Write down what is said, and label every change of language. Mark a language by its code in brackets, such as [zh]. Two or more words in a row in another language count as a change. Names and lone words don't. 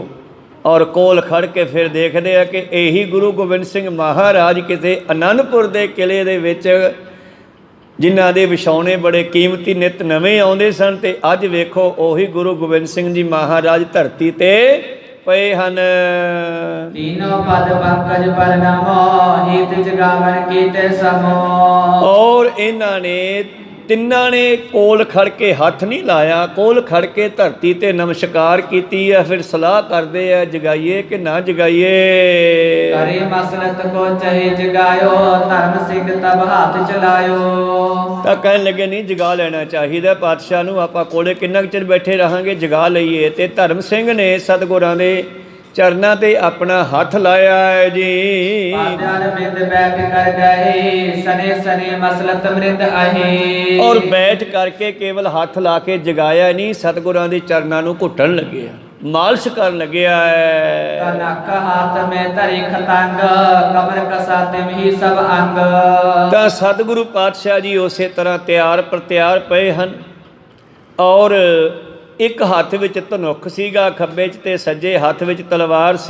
[pa] ਔਰ ਕੋਲ ਖੜ ਕੇ ਫਿਰ ਦੇਖਦੇ ਆ ਕਿ ਇਹੀ ਗੁਰੂ ਗੋਬਿੰਦ ਸਿੰਘ ਮਹਾਰਾਜ ਕਿਸੇ ਅਨੰਦਪੁਰ ਦੇ ਕਿਲੇ ਦੇ ਵਿੱਚ, ਜਿਨ੍ਹਾਂ ਦੇ ਵਿਛਾਉਣੇ ਬੜੇ ਕੀਮਤੀ ਨਿੱਤ ਨਵੇਂ ਆਉਂਦੇ ਸਨ, ਤੇ ਅੱਜ ਵੇਖੋ ਉਹੀ ਗੁਰੂ ਗੋਬਿੰਦ ਸਿੰਘ ਜੀ ਮਹਾਰਾਜ ਧਰਤੀ ਤੇ ਪਏ ਹਨ। [bra] तीनों पद पंकज परनामो, हित जगावन कीते समो। [pa] ਔਰ ਇਹਨਾਂ ਨੇ ਤਿੰਨਾਂ ਨੇ ਕੋਲ ਖੜ ਕੇ ਹੱਥ ਨਹੀਂ ਲਾਇਆ, ਕੋਲ ਖੜ ਕੇ ਧਰਤੀ ਤੇ ਨਮਸਕਾਰ ਕੀਤੀ ਹੈ। ਫਿਰ ਸਲਾਹ ਕਰਦੇ ਆ ਜਗਾਈਏ ਕਿ ਨਾ ਜਗਾਈਏ। [bra] करे मसलत को चहे जगायो, धर्म सिंह तब हाथ चलायो। [pa] ਤਾਂ ਕਹਿਣ ਲੱਗੇ ਨਹੀਂ ਜਗਾ ਲੈਣਾ ਚਾਹੀਦਾ ਪਾਤਸ਼ਾਹ ਨੂੰ, ਆਪਾਂ ਕੋਲੇ ਕਿੰਨਾ ਕੁ ਚਿਰ ਬੈਠੇ ਰਹਾਂਗੇ, ਜਗਾ ਲਈਏ। ਤੇ ਧਰਮ ਸਿੰਘ ਨੇ ਸਤਿਗੁਰਾਂ ਦੇ ਚਰਨਾਂ ਤੇ ਆਪਣਾ ਹੱਥ ਲਾਇਆ ਹੈ ਜੀ। [bra] पाद्यान बिंद बैठ कर गए, सने सने मसलत मृद आहे। [pa] ਔਰ ਬੈਠ ਕਰਕੇ ਕੇਵਲ ਹੱਥ ਲਾ ਕੇ ਜਗਾਇਆ ਨਹੀਂ, ਸਤਿਗੁਰਾਂ ਦੇ ਚਰਨਾਂ ਨੂੰ ਘੁੱਟਣ ਲੱਗੇ ਆ। ਮਾਲਸ਼ ਕਰਨ ਲੱਗਿਆ ਹੈ। [bra] ਤਨਕ ਹਾਥ ਮੈਂ ਧਰੇ ਖਤੰਗ ਕਮਰ ਕਸਾ ਤਿਮ ਹੀ ਸਭ ਅੰਗ। [pa] ਤਾਂ ਸਤਿਗੁਰੂ ਪਾਤਸ਼ਾਹ ਜੀ ਉਸੇ ਤਰ੍ਹਾਂ ਤਿਆਰ ਪ੍ਰਤਿਆਰ ਪਏ ਹਨ ਔਰ ਇੱਕ ਹੱਥ ਵਿੱਚ ਧਨੁੱਖ ਸੀਗਾ ਖੱਬੇ 'ਚ ਤੇ ਸੱਜੇ ਹੱਥ ਵਿੱਚ ਤਲਵਾਰ ਸੀ।